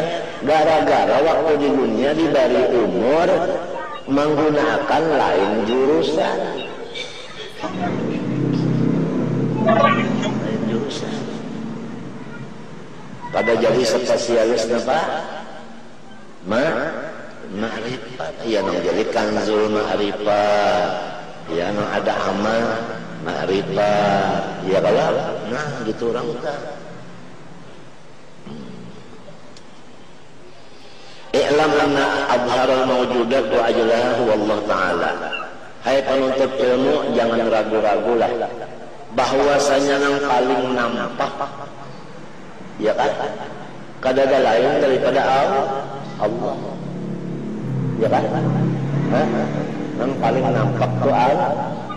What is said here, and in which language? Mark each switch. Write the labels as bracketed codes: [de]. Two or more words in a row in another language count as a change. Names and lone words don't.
[id] Gara-gara waktu di dunia diberi umur menggunakan lain jurusan. Lain jurusan. Pada jadi spesialis apa? Ma'rifat. [bjn] Ya nang jadi [ar] كنز المعرفة. [bjn] Ya nang ada amal ma'rifat. Ya kalau nah gitu orang tak. [ar] اعلم أن أظهر الموجودات وأجلاها والله تعالى. [id] Hai penuntut ilmu, jangan ragu-ragulah bahwasanya yang paling nampak, ya kan, kada ada lain daripada Allah. Ya kan? Yang paling nampak tuh Allah.